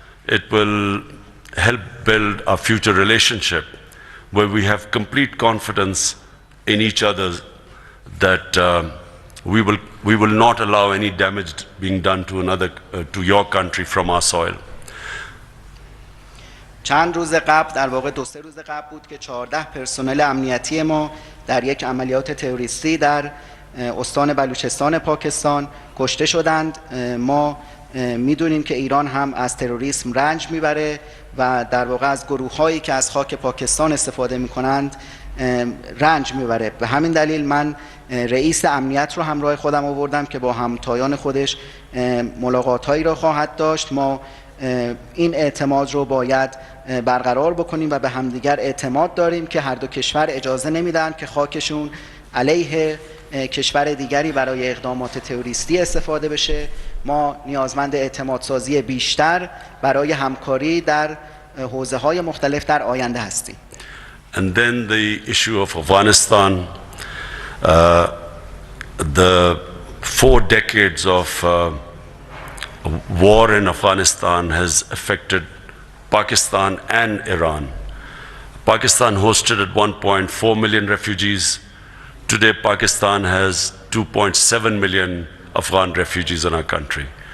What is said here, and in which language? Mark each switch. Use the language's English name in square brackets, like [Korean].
[English] It will help build a future relationship where we have complete confidence in each other that we will not allow any damage being done to to your country from our soil. [Persian] چند روز قبل، در واقع 2-3 روز قبل بود که 14 پرسنل امنیتی ما در یک عملیات تروریستی در استان بلوچستان پاکستان کشته شدند. ما میدونیم که ایران هم از تروریسم رنج میبره و در واقع از گروه‌هایی که از خاک پاکستان استفاده میکنند رنج میبره. به همین دلیل من رئیس امنیت رو همراه خودم آوردم که با همتایان خودش ملاقات‌هایی را خواهد داشت. ما این اعتماد رو باید برقرار بکنیم و به همدیگر اعتماد داریم که هر دو کشور اجازه نمیدن که خاکشون علیه کشور دیگری برای اقدامات تروریستی استفاده بشه. ما نیازمند اعتماد سازی بیشتر برای همکاری در حوزه‌های مختلف در آینده هستیم. [English] And then the issue of Afghanistan, the 4 decades of war in Afghanistan has affected Pakistan and Iran. Pakistan hosted at 1.4 million refugees. Today Pakistan has 2.7 million Afghan refugees in our country.